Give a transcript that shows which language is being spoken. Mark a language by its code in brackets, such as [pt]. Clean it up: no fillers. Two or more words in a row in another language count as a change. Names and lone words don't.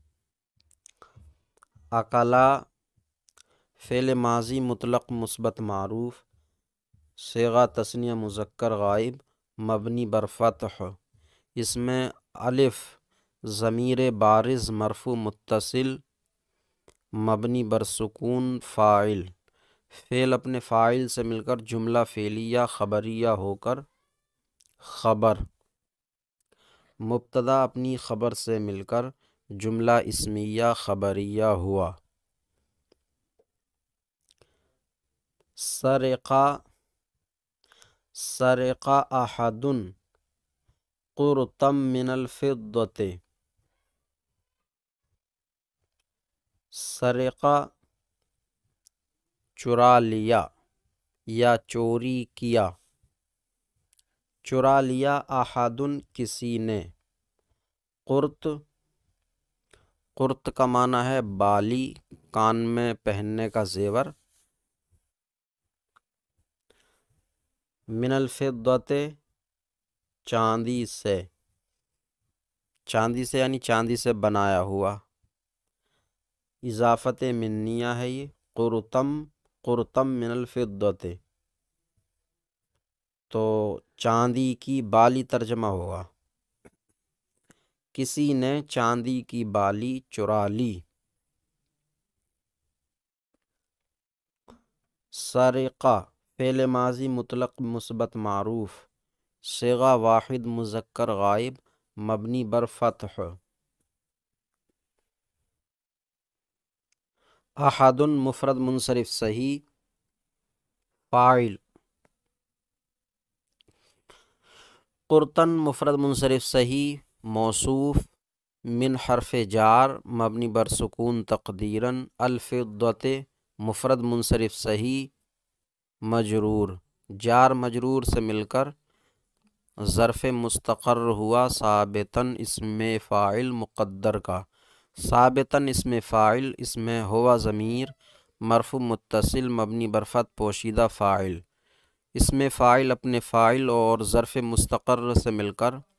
[ur] اکلا فعل ماضی مطلق مثبت معروف، صیغہ تثنیہ مذکر غائب مبنی بر فتح، اس میں الف ضمیر بارز مرفوع متصل مبنی بر سکون فاعل، فعل اپنے فاعل سے مل کر جملہ فعلیہ خبریہ ہو کر خبر، مبتدا اپنی خبر سے مل کر جملہ اسمیہ خبریہ ہوا۔ [ar] سرقہ سرقہ احد قرطا من الفضۃ، [ur] سرقہ چرا لیا یا چوری کیا، چرا لیا احد کسی نے، قرط قرط کا معنی ہے بالی، کان میں پہننے کا زیور، [ar] من الفضۃ [ur] چاندی سے، چاندی سے یعنی چاندی سے بنایا ہوا، اضافت منیہ ہے یہ، [ar] قرطم من الفضۃ، [ur] تو چاندی کی بالی ترجمہ ہوگا، کسی نے چاندی کی بالی چرا لی۔ سرقہ فعل ماضی مطلق مثبت معروف، صیغہ واحد مذکر غائب مبنی بر فتح، احد مفرد منصرف صحیح فاعل، قرطن مفرد منصرف صحیح موصوف، من حرف جار مبنی بر سکون تقدیراً الفضۃ مفرد منصرف صحیح مجرور، جار مجرور سے مل کر ظرف مستقر ہوا ثابتاً اسم فاعل مقدر کا، ثابتاً اسم فاعل، اس میں ہوا ضمیر مرفوع متصل مبنی بر فتح پوشیدہ فاعل، اس میں فاعل اپنے فاعل اور ظرف مستقر سے مل کر